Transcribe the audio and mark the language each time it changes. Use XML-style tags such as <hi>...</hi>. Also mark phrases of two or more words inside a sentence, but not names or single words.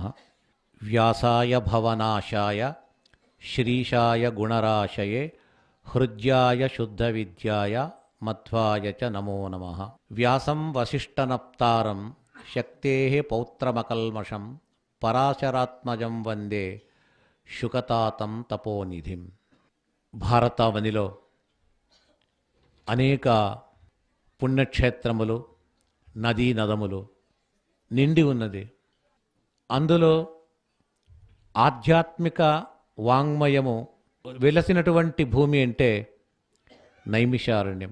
<sa>व्यासाय भवनाशाय श्रीशाय गुणराशये हृद्याय शुद्धविद्याय मध्वाय च नमो नमः। व्यासं वसिष्ठनप्तारं शक्तेः पौत्रमकल्मषं पराशरात्मजं वंदे शुकतातं तपोनिधिं।</sa> <te>భారతావనిలో అనేక పుణ్యక్షేత్రములు నదీ నదములు నిండి ఉన్నది. అందులో ఆధ్యాత్మిక వాంగ్మయము వెలసినటువంటి భూమి అంటే నైమిషారణ్యం.</te>